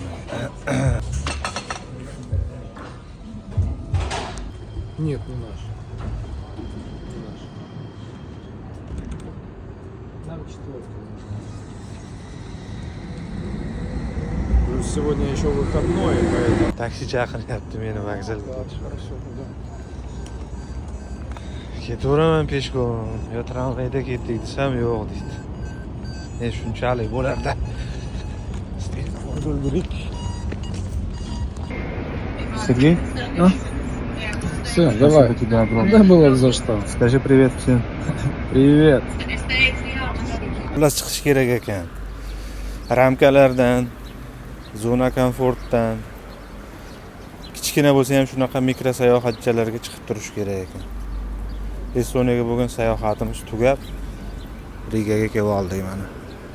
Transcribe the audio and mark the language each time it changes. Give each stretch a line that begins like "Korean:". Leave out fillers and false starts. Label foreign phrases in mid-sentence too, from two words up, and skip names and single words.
Russian: Нет, не наш. Нам 4. Плюс сегодня еще выходной, поэтому...
Uzbek: Taksi chaqiryapti meni vokzalga.
Russian: Хорошо, да.
Uzbek: Ketaveraman peshkom. Yo tramvayda ketdik desam yo'q deydi. Shunchalik bo'lar-da.
Russian: Сергей? Все, давай. Да было за что. Скажи привет всем. Привет.
Uzbek: Xullas chiqish kerak ekan. Ramkalardan, zona komfortdan kichkina bo'lsa ham shunaqa mikro sayohatchalarga chiqib turish kerak ekan. Estoniyaga bo'lgan sayohatimiz tugab, Rigaga kelib oldik mana.